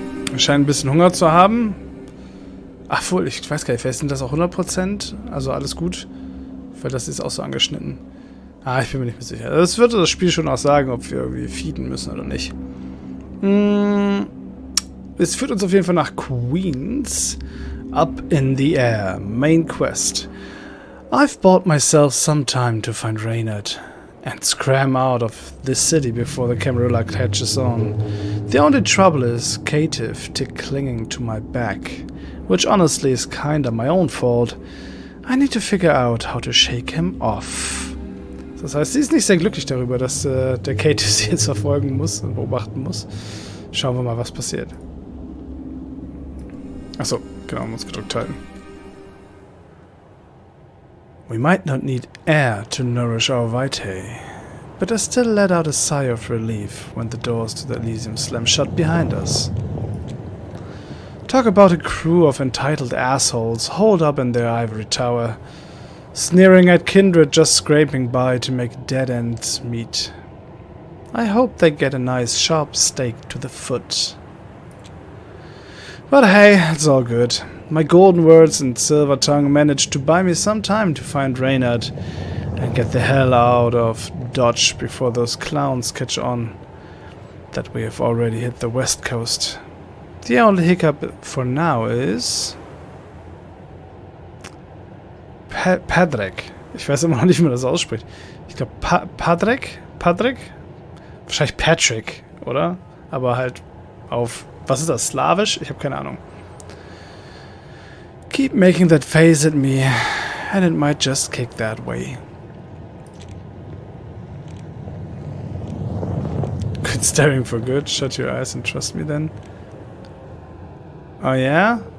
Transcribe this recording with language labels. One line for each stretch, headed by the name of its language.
German: Wir scheinen ein bisschen Hunger zu haben. Ach wohl, ich weiß gar nicht, vielleicht sind das auch 100%. Also alles gut. Weil das ist auch so angeschnitten. Ich bin mir nicht mehr sicher. Das wird das Spiel schon auch sagen, ob wir irgendwie feeden müssen oder nicht. Es führt uns auf jeden Fall nach Queens.
English: Up in the Air. Main Quest. I've bought myself some time to find Reynard and scram out of this city before the Camarilla catches on. The only trouble is Caitiff tick clinging to my back, which honestly is kinda my own fault. I need to figure out how to shake him off.
German: Das heißt, sie ist nicht sehr glücklich darüber, dass der Caitiff sie jetzt verfolgen muss und beobachten muss. Schauen wir mal, was passiert. Achso, genau, muss gedrückt halten.
English: We might not need air to nourish our vitae, but I still let out a sigh of relief when the doors to the Elysium slam shut behind us. Talk about a crew of entitled assholes holed up in their ivory tower, sneering at kindred just scraping by to make dead ends meet. I hope they get a nice sharp stake to the foot. But hey, it's all good. My golden words and silver tongue managed to buy me some time to find Reynard and get the hell out of Dodge before those clowns catch on that we have already hit the west coast. The only hiccup for now is Padrek.
German: Ich weiß immer noch nicht, wie man das ausspricht. Ich glaube Padrek? Wahrscheinlich Patrick, oder? Aber halt auf, was ist das, Slawisch? Ich habe keine Ahnung.
English: Keep making that face at me, and it might just kick that way. Quit staring for good, shut your eyes and trust me then. Oh yeah?